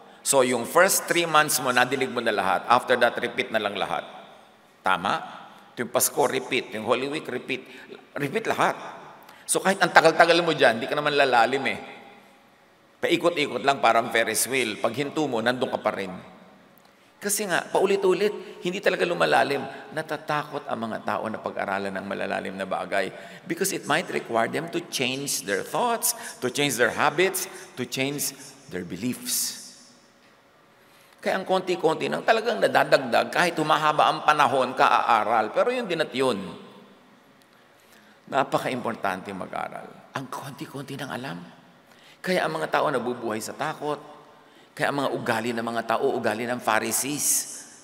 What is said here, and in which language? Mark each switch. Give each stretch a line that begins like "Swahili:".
Filipino: So yung first 3 months mo, nadinig mo na lahat. After that, repeat na lang lahat. Tama? Yung Pasko, repeat. Yung Holy Week, repeat. Repeat lahat. So kahit ang tagal-tagal mo dyan, di ka naman lalalim Paikot-ikot lang parang Ferris wheel. Pag hinto mo, nandun ka pa rin. Kasi nga, paulit-ulit, hindi talaga lumalalim. Natatakot ang mga tao na pag-aralan ng malalalim na bagay.
English: Because it might require them to change their thoughts, to change their habits, to change their beliefs.
Filipino: Kaya ang konti-konti nang talagang nadadagdag kahit humahaba ang panahon ka-aaral. Pero yun din at yun. Napaka-importante mag-aral. Ang konti-konti ng alam. Kaya ang mga tao nabubuhay sa takot. Kaya ang mga ugali ng mga tao, ugali ng Pharisees.